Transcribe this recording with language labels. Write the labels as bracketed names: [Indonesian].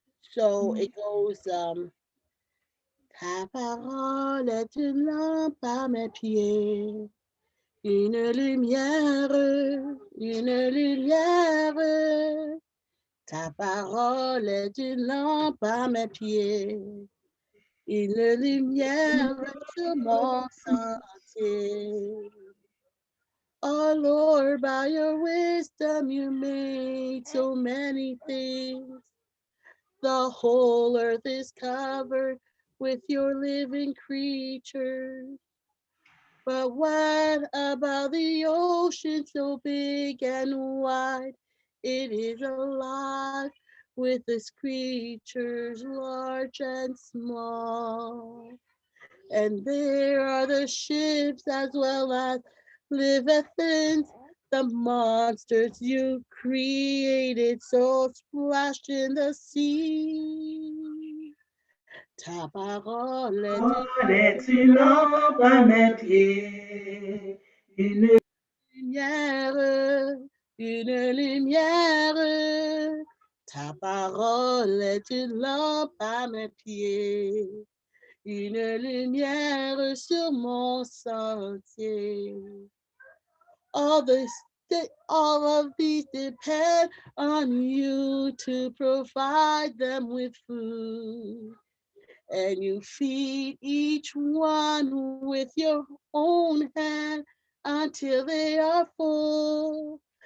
[English] So it goes, [French] ta parole est une lampe à mes pieds, une lumière, une lumière. Ta parole est une lampe à mes pieds, une lumière sur mon sentier. [English] Oh Lord, by your wisdom you made so many things. The whole earth is covered with your living creatures. But what about the ocean so big and wide? It is alive with its creatures large and small. And there are the ships as well as Leviathans, the monsters you created so splashed in the sea. [French] Ta parole est Parole est une lampe à mes pieds, une lumière, une lumière. Ta parole est une lampe à mes pieds, une lumière sur mon sentier. [English] All this, all of these depend on you to provide them with food. And you feed each one with your own hand until they are full.